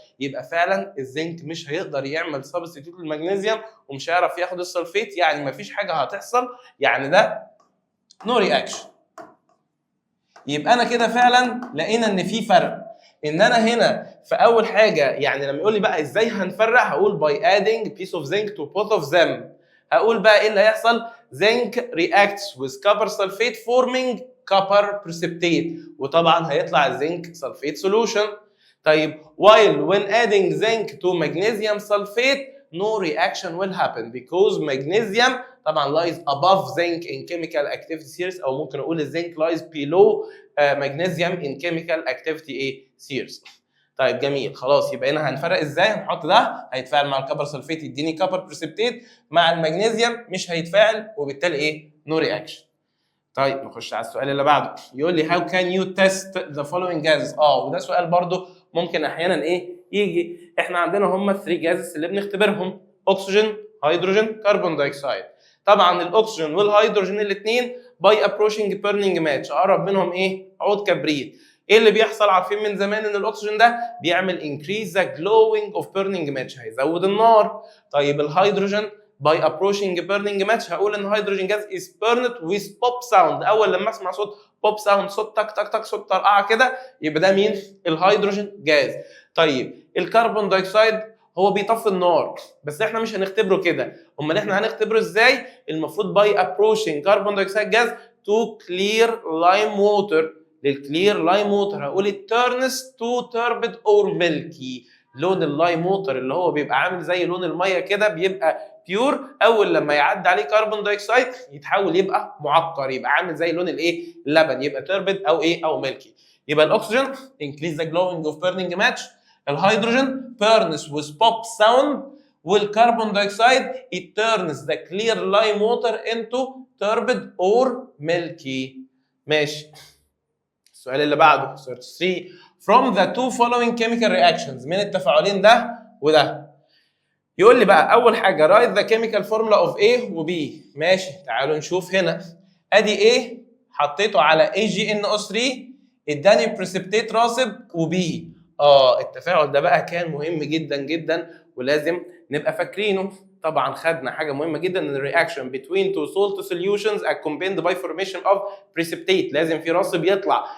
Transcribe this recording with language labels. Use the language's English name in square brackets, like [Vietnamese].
[Arabic] يبقى فعلا الزنك مش هيقدر يعمل سبستيتيوت للمغنيسيوم ومش هيعرف ياخد السلفيت، يعني مفيش حاجه هتحصل، يعني ده نو رياكشن. يبقى انا كده فعلا لقينا ان في فرق. ان انا هنا في اول حاجه، يعني لما يقول لي بقى ازاي هنفرق، هقول [English] by adding piece of zinc to both of them. [Arabic] هقول بقى ايه اللي هيحصل؟ [English] zinc reacts with copper sulfate forming copper precipitate، [Arabic] وطبعا هيطلع الزنك [English] sulfate solution. طيب while when adding zinc to magnesium sulfate no reaction will happen because magnesium طبعا lies above zinc in chemical activity series، [Arabic] او ممكن اقول الزنك [English] lies below magnesium in chemical activity series. [Arabic] طيب جميل. خلاص يبقى هنا هنفرق ازاي؟ هنحط ده هيتفاعل مع الكبر سلفيت يديني كبر بريسبتيت، مع المغنيسيوم مش هيتفاعل وبالتالي ايه؟ نو رياكشن. طيب نخش على السؤال اللي بعده. يقول لي [English] how can you test the following gases؟ [Arabic] وده سؤال برضو ممكن احيانا ايه يجي. احنا عندنا هم 3 جازز اللي بنختبرهم: اكسجين، هيدروجين، كربون دايوكسيد. طبعا الاكسجين والهيدروجين الاثنين باي ابروشنج بيرنينج ماتش، اقرب منهم ايه؟ عود كبريت. ايه اللي بيحصل؟ عارفين من زمان ان الاكسجين ده بيعمل [English] increase the glowing of burning match، [Arabic] هيزود النار. [English] طيب الهيدروجين by approaching burning match [Arabic] هقول ان هيدروجين جاز [English] is burned with pop sound. [Arabic] اول لما اسمع صوت pop sound، صوت تك تك تك، صوت طرقعه كده، يبقى ده مين؟ الهيدروجين جاز. طيب الكربون دايوكسيد هو بيطفي النار، بس احنا مش هنختبره كده. امال احنا هنختبره ازاي؟ المفروض [English] by approaching carbon dioxide gas to clear lime water. للكلير lime water [Arabic] هقول [English] it turns to turbid or milky. [Arabic] لون اللايم ووتر اللي هو بيبقى عامل زي لون الميه كده بيبقى بيور، اول لما يعدي عليه كربون دايوكسيد يتحول يبقى معقر، يبقى عامل زي لون الايه؟ اللبن، يبقى تربد او ايه؟ او ميلكي. [English] يبقى الاكسجين increase the glowing of burning match، الهيدروجين burns with pop sound، والكربون dioxide it turns the clear lime water into turbid or milky. [Arabic] ماشي. السؤال اللي بعده سؤال 3 [English] from the two following chemical reactions، [Arabic] من التفاعلين ده وده. يقول لي بقى اول حاجه [English] write the chemical formula of A و B. [Arabic] ماشي تعالوا نشوف هنا. ادي A حطيته على AgNO3 اداني بريسبتيت راسب وB. التفاعل ده بقى كان مهم جدا جدا ولازم نبقى فاكرينه. طبعا خدنا حاجه مهمه جدا ان الرياكشن [English] between two salt solutions are combined by formation of precipitate، [Arabic] لازم في راسب يطلع.